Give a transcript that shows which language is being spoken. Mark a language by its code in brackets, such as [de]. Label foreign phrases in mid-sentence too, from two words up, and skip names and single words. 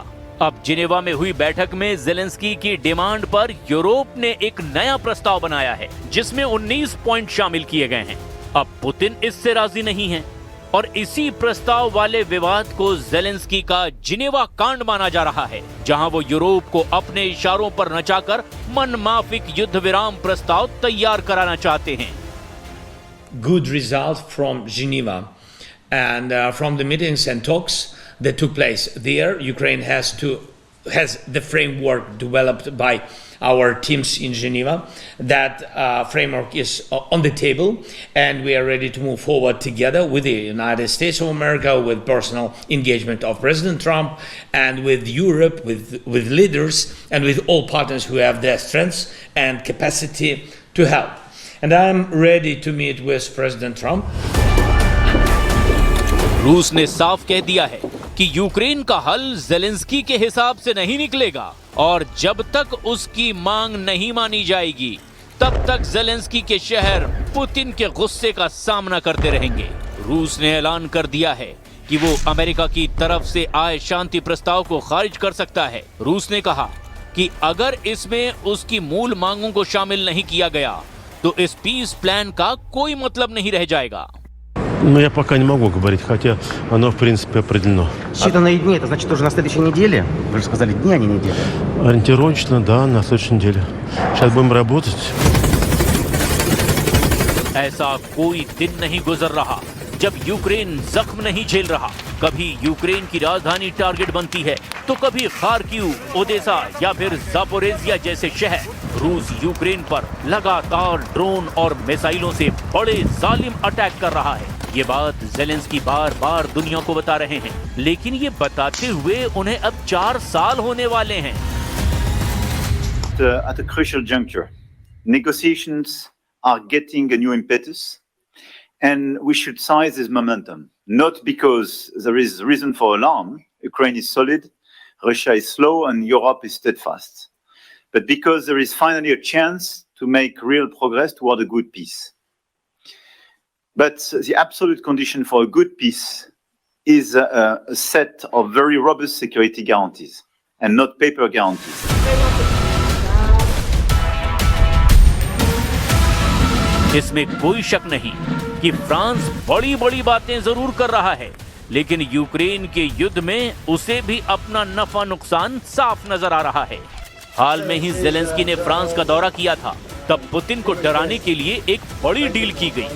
[hi] अब जिनेवा में हुई बैठक में ज़ेलेंस्की की डिमांड पर यूरोप ने एक नया प्रस्ताव बनाया है जिसमें 19 पॉइंट शामिल किए गए हैं। अब पुतिन इससे राजी नहीं है और इसी प्रस्ताव वाले विवाद को ज़ेलेंस्की का जिनेवा कांड माना जा रहा है, जहां वो यूरोप को अपने इशारों पर नचाकर मनमाफिक युद्ध विराम प्रस्ताव तैयार कराना चाहते हैं। [en] Good result from Geneva and from the meetings and talks that took place there. Ukraine has the framework developed by our teams in Geneva. That framework is on the table and we are ready to move forward together with the United States of America, with personal engagement of President Trump and with Europe, with leaders and with all partners who have the strengths and capacity to help. And I am ready to meet with President Trump. [hi] रूस ने साफ कह दिया है कि यूक्रेन का हल ज़ेलेंस्की के हिसाब से नहीं निकलेगा और जब तक उसकी मांग नहीं मानी जाएगी तब तक ज़ेलेंस्की के शहर पुतिन के गुस्से का सामना करते रहेंगे। रूस ने ऐलान कर दिया है कि वो अमेरिका की तरफ से आए शांति प्रस्ताव को खारिज कर सकता है। रूस ने कहा कि अगर इसमें उसकी मूल मांगों को शामिल नहीं किया गया तो इस [en] peace plan [hi] का कोई मतलब नहीं रह जाएगा। [ru] Ну, я пока не могу говорить, хотя оно, в принципе, определено. Считанные дни, это значит уже на следующей неделе? Вы же сказали дни, а не недели. Ориентировочно, да, на следующей неделе. Сейчас будем работать. [hi] ऐसा कोई दिन नहीं गुजर रहा जब यूक्रेन जख्म नहीं झेल रहा। कभी यूक्रेन की राजधानी टारगेट बनती है तो कभी खार्किव, ओदेसा या फिर ज़ापोरिज़िया जैसे शहर। रूस यूक्रेन पर लगातार ड्रोन और मिसाइलों से बड़े जालिम अटैक कर रहा है। ये बात ज़ेलेंस्की बार बार दुनिया को बता रहे हैं, लेकिन ये बताते हुए उन्हें अब 4 साल होने वाले हैं। [en] At a crucial juncture, negotiations are getting a new impetus, And we should seize this momentum, not because there is reason for alarm. Ukraine is solid, Russia is slow, and Europe is steadfast. But because there is finally a chance to make real progress toward a good peace. But the absolute condition for a good peace is a set of very robust security guarantees and not paper guarantees. [hi] इसमें कोई शक नहीं कि फ्रांस बड़ी बड़ी बातें जरूर कर रहा है, लेकिन यूक्रेन के युद्ध में उसे भी अपना नफा नुकसान साफ नजर आ रहा है। हाल में ही ज़ेलेंस्की ने फ्रांस का दौरा किया था, तब पुतिन को डराने के लिए एक बड़ी डील की गई।